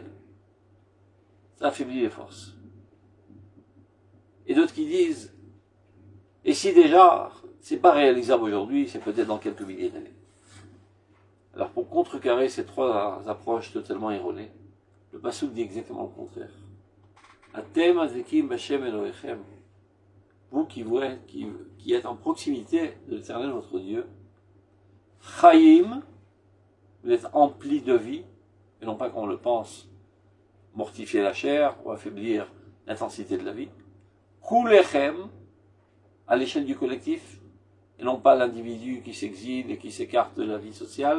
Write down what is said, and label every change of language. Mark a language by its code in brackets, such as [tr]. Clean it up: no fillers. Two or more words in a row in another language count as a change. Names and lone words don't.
[fr] Ça affaiblit les forces. Et d'autres qui disent, et si déjà, c'est pas réalisable aujourd'hui, c'est peut-être dans quelques milliers d'années. Alors pour contrecarrer ces trois approches totalement erronées, le passouk dit exactement le contraire. [he] אתם הדבקים בה' אלהיכם. [fr] Vous qui êtes en proximité de l'Éternel votre Dieu, Chaim, vous êtes emplis de vie, et non pas comme on le pense, mortifier la chair ou affaiblir l'intensité de la vie. Kulechem, à l'échelle du collectif, et non pas l'individu qui s'exile et qui s'écarte de la vie sociale.